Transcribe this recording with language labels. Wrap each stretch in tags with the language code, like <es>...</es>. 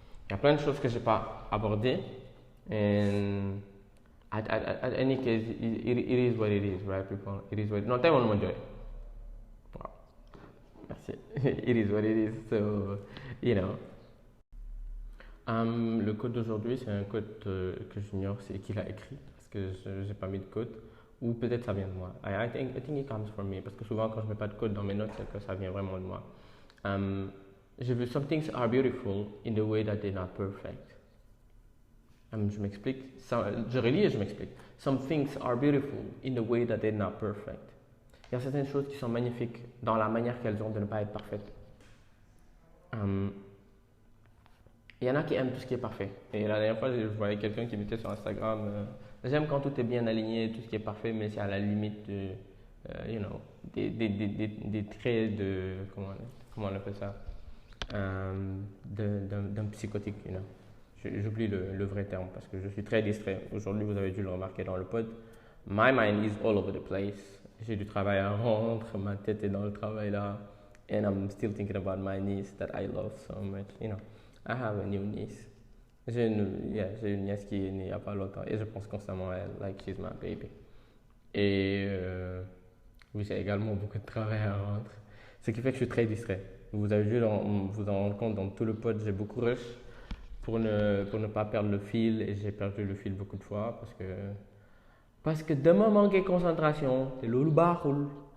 <fr>y a plein de choses que j'ai pas abordées</fr> <en>and at any case it is what it is, right people, it is what</en> <wo>non tey moom ma jooy waaw</wo> <fr>merci</fr> <en>it is what it is so</en> <fr>le code d'aujourd'hui c'est un code que j'ignore c'est qui l'a écrit parce que j'ai pas mis de code ou peut-être ça vient de moi.</fr> <en>I think it comes from me</en> <fr>parce que souvent quand je mets pas de code dans mes notes c'est que ça vient vraiment de moi. J'ai vu</fr> <en>some things are beautiful in the way that they're not perfect.</en> <fr>Je m'explique. Je relis et je m'explique.</fr> <en>Some things are beautiful in the way that they're not perfect.</en> <fr>Il y a certaines choses qui sont magnifiques dans la manière qu'elles ont de ne pas être parfaites. Il y en a qui aiment tout ce qui est parfait. Et la dernière fois, je voyais quelqu'un qui mettait sur Instagram j'aime quand tout est bien aligné, tout ce qui est parfait, mais c'est à la limite de, des traits de. Comment on appelle ça d'un psychotique. J'oublie le vrai terme parce que je suis très distrait. Aujourd'hui, vous avez dû le remarquer dans le pod.</fr> <en>My mind is all over the place.</en> <fr>J'ai du travail à rendre, ma tête est dans le travail là.</fr> <en>And I'm still thinking about my niece that I love so much. I have a new niece.</en> <fr>J'ai une nièce qui est née il n'y a pas longtemps et je pense constamment à elle,</fr> <en>like she's my baby.</en> <fr>Et oui, j'ai également beaucoup de travail à rendre. Ce qui fait que je suis très distrait. Vous avez dû vous en rendre compte dans tout le pod, j'ai beaucoup rush pour ne pas perdre le fil et j'ai perdu le fil beaucoup de fois parce que de me manquer concentration, c'est</fr> <wo>loulou baroul.</wo>